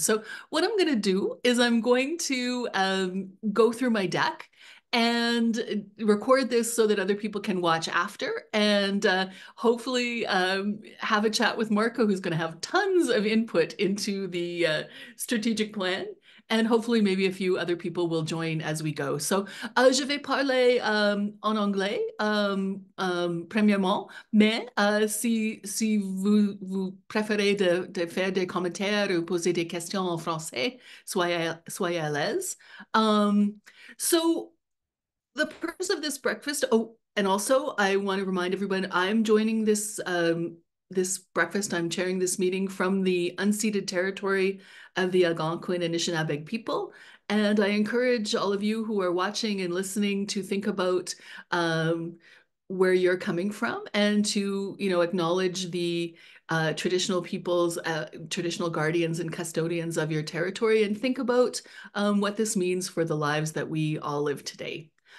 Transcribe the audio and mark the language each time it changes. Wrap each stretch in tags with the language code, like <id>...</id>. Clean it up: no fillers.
<en>So what I'm going to do is I'm going to go through my deck and record this so that other people can watch after, and hopefully have a chat with Marco, who's going to have tons of input into the strategic plan. And hopefully, maybe a few other people will join as we go.</en> <fr>So, je vais parler en anglais, premièrement, mais si vous préférez de faire des commentaires ou poser des questions en français, soyez à l'aise.</fr> <en>So, the purpose of this breakfast, oh, and also I want to remind everyone, I'm joining this breakfast, I'm chairing this meeting from the unceded territory of the Algonquin and Anishinaabe people. And I encourage all of you who are watching and listening to think about where you're coming from and to, acknowledge the traditional peoples, traditional guardians and custodians of your territory, and think about what this means for the lives that we all live today.</en>